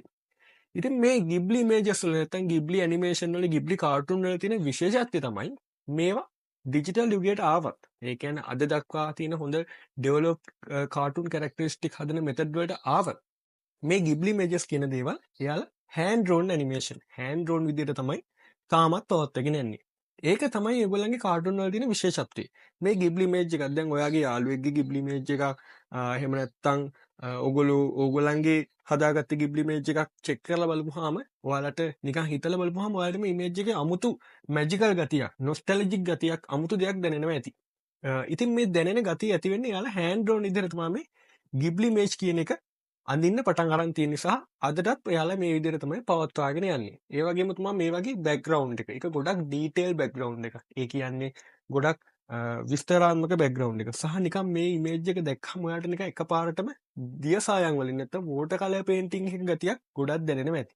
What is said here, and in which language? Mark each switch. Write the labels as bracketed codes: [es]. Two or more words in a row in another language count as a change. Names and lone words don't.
[si] ඉතින් මේ Ghibli images වල නැත්නම් Ghibli animation වල Ghibli cartoon වල තියෙන විශේෂත්වය තමයි මේවා ඩිජිටල් යුගයට ආවත් ඒ කියන්නේ අද දක්වා තියෙන හොඳ [en] develop cartoon characteristic [si] හදන මෙතඩ් වලට ආවත් මේ Ghibli images කියන දේවල් එයාලා [en] hand drawn animation hand drawn [si] විදිහට තමයි තාමත් පවත්වාගෙන යන්නේ. ඒක තමයි ඒගොල්ලන්ගේ කාටුන් වල තියෙන විශේෂත්වය. මේ Ghibli image එකක් දැන් ඔයාගේ යාළුවෙක්ගේ Ghibli image එකක් එහෙම නැත්නම් ඕගොල්ලන්ගේ හදාගත්ත Ghibli image එකක් චෙක් කරලා බලපුවාම ඔයාලට නිකන් හිතලා බලපුවාම ඔයාලට මේ image එකේ අමුතු මැජිකල් ගතියක්, නොස්ටැලජික් ගතියක්, අමුතු දෙයක් දැනෙනවා ඇති. ඉතින් මේ දැනෙන ගතිය ඇති වෙන්නේ යාලා [en] hand drawn [si] විදිහට තමයි මේ Ghibli image කියන එක අඳින්න පටන් අරන් තියෙන නිසා අදටත් එයාලා මේ විදිහට තමයි පවත්වාගෙන යන්නේ. ඒ වගේම තමයි මේ වගේ බෑග්ග්‍රවුන්ඩ් එක. ඒක ගොඩක් [en] detail background [si] එකක්. ඒ කියන්නේ ගොඩක් විස්තරාත්මක බෑග්ග්‍රවුන්ඩ් එක. සහ නිකන් මේ ඉමේජ් එක දැක්කම ඔයාලට නිකන් එකපාරටම දියසායන් වලින් නැත්නම් [en] water colour painting [si] එකක ගතියක් ගොඩක් දැනෙනවා ඇති.